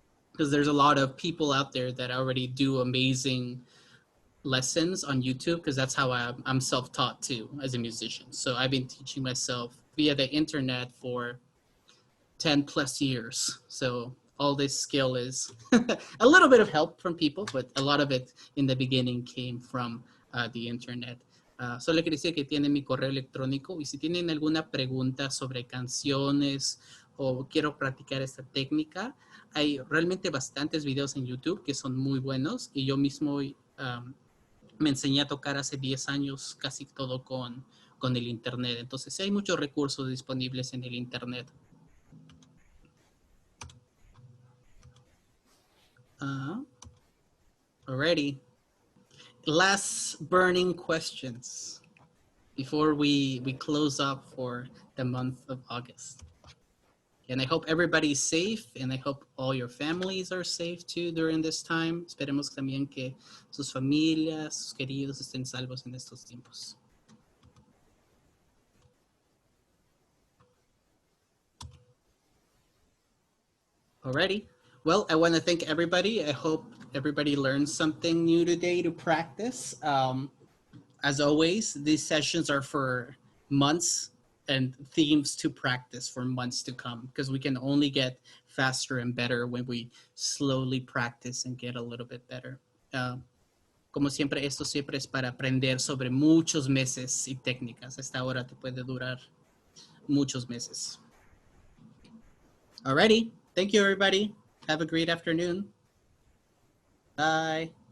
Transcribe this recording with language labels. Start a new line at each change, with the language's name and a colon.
English: Because there's a lot of people out there that already do amazing lessons on YouTube, because that's how I'm self-taught too as a musician. So I've been teaching myself via the internet for 10 plus years. So all this skill is a little bit of help from people, but a lot of it in the beginning came from the internet.
Spanish: Solo quiere decir que tienen mi correo electrónico y si tienen alguna pregunta sobre canciones o quiero practicar esta técnica, hay realmente bastantes videos en YouTube que son muy buenos y yo mismo me enseñé a tocar hace 10 años casi todo con el internet. Entonces hay muchos recursos disponibles en el internet.
English: Alrighty. Last burning questions before we close up for the month of August. And I hope everybody's safe, and I hope all your families are safe too during this time.
Spanish: Esperemos también que sus familias, sus queridos estén salvos en estos tiempos.
English: Alrighty. Well, I want to thank everybody. I hope everybody learned something new today to practice. As always, these sessions are for months and themes to practice for months to come because we can only get faster and better when we slowly practice and get a little bit better.
Spanish: Como siempre, esto siempre es para aprender sobre muchos meses y técnicas. Esta hora te puede durar muchos meses.
English: Alrighty. Thank you, everybody. Have a great afternoon. Bye.